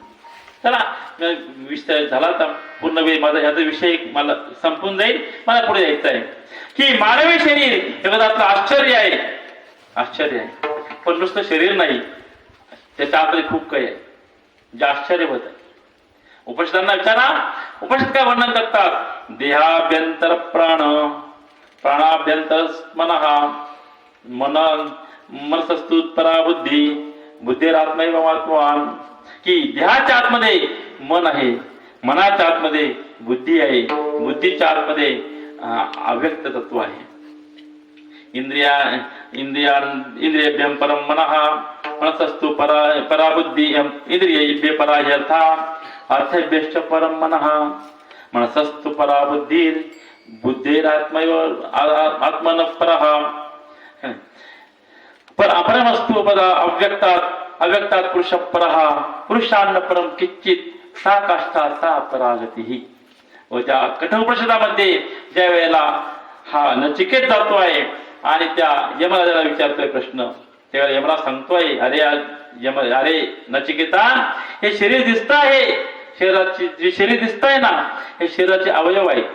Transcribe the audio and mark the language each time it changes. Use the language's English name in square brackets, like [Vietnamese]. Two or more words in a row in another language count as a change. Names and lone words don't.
[Marathi] चला विषय झाला तर पूर्ण वेळ माझा याचा विषय मला संपून जाईल. मला पुढे जायचं आहे की मानवी शरीर जगतातलं आश्चर्य आहे, आश्चर्य आहे. पण नुसतं शरीर नाही, त्याच्या आतमध्ये खूप काही आहे जे आश्चर्य होत आहे. उपनिषदांना विचारा, उपनिषद काय वर्णन करतात? [Sanskrit] देहाभ्यंतर प्राण, प्राणाभ्यंतर मनः, मनसस्तु परा बुद्धी, बुद्धीरात्मैव आत्मवान. [Marathi] की देहाच्या आतमध्ये मन आहे, मनाच्या आतमध्ये बुद्धी आहे, बुद्धीच्या आतमध्ये अव्यक्त तत्व आहे. [Sanskrit] इंद्रियभ्यं परम मनः, मनसस्तु परा बुद्धी, इंद्रियेभ्य परा यथा, अर्थेभ्यश्च परम मनः, मनसस्तु परा बुद्धी, बुद्धेरात्मैव आत्मनः परः. पर अपरमस्तु पद अव्यक्तात् पुरुष परः, पुरुषान्न परम किंचित सा काष्ठा सा परागती. [Marathi] व त्या कठोपनिषदामध्ये ज्या वेळेला हा नचिकेत जातो आहे आणि त्या यमराजाला विचारतोय प्रश्न, तेव्हा यमराज सांगतोय, अरे नचिकेता, हे शरीर दिसत आहे, शरीराची जे शरीर दिसत आहे ना, हे शरीराचे अवयव आहेत.